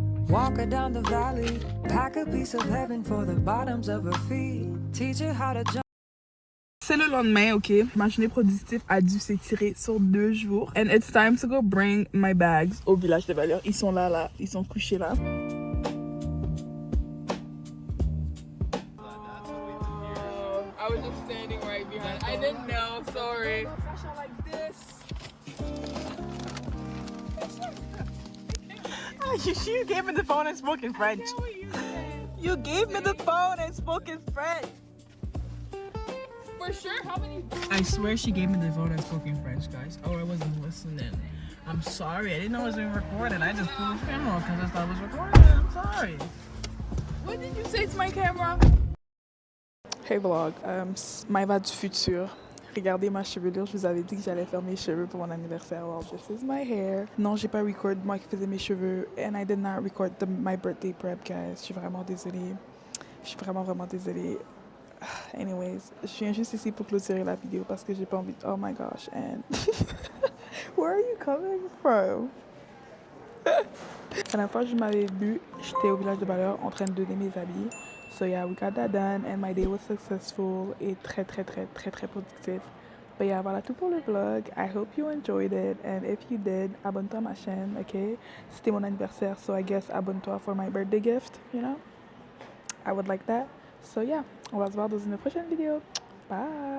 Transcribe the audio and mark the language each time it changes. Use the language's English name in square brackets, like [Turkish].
[English] Walk her down the valley, pack a piece of heaven for the bottoms of her feet. Teach her how to jump. [French] C'est le lendemain, ok? Ma journée productive a dû s'étirer sur 2 jours. [English] And it's time to go bring my bags [French] au village des valeurs. Ils sont là. Ils sont couchés là. [English] I was just standing right behind. I didn't know, sorry. Like this. You gave me the phone and spoke in French. You gave me the phone and spoke in French. For sure, how many? I swear she gave me the phone and spoke in French, guys. Oh, I wasn't listening. I'm sorry. I didn't know it was being recorded. I just pulled the camera because I thought it was recorded. I'm sorry. What did you say to my camera? Hey vlog, Maëva du futur. [French] Regardez ma chevelure, je vous avais dit que j'allais faire mes cheveux pour mon anniversaire. [English] Well, this is my hair. [French] Non, j'ai pas record moi qui faisais mes cheveux. [English] And I did not record my birthday prep, guys. [French] Je suis vraiment désolée. Je suis vraiment désolée. Anyways, je viens juste ici pour clôturer la vidéo parce que j'ai pas envie de... [English] Oh my gosh, and... Where are you coming from? [French] La dernière fois que je m'avais vu, j'étais au village de Valeur en train de donner mes habits. [English] So yeah, we got that done and my day was successful [French] et très productif. [English] But yeah, [French] voilà tout pour le vlog. [English] I hope you enjoyed it and if you did, [French] abonne-toi à ma chaîne, [English] ok? [French] C'était mon anniversaire, [English] so I guess [French] abonne-toi [English] for my birthday gift, you know? I would like that. So yeah, [French] on va se voir dans une prochaine vidéo. [English] Bye!